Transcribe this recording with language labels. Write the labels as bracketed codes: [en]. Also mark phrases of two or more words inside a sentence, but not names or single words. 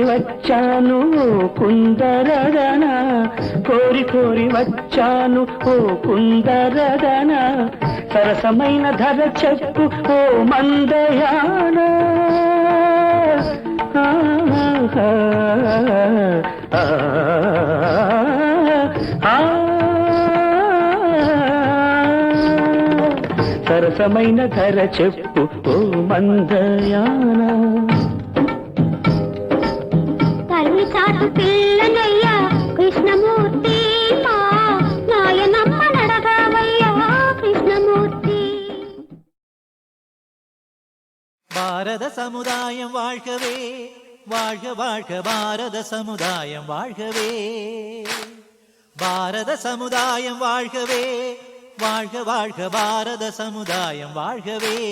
[te] వచ్చాను ఓ కుందరదన కోరి కోరి వచ్చాను ఓ కుందరదన సరసమైన ధర చెప్పు ఓ మందయాన సరసమైన ధర చెప్పు ఓ మందయాన తల్లి చాటు పిల్లనయ్యా కృష్ణమూర్తి మా నాయనమ్మ నడగావయ్యా కృష్ణమూర్తి [ta] பாரத சமுதாயம் வாழ்கவே வாழ்க வாழ்க பாரத சமுதாயம் வாழ்கவே பாரத சமுதாயம் வாழ்கவே வாழ்க வாழ்க பாரத சமுதாயம் வாழ்கவே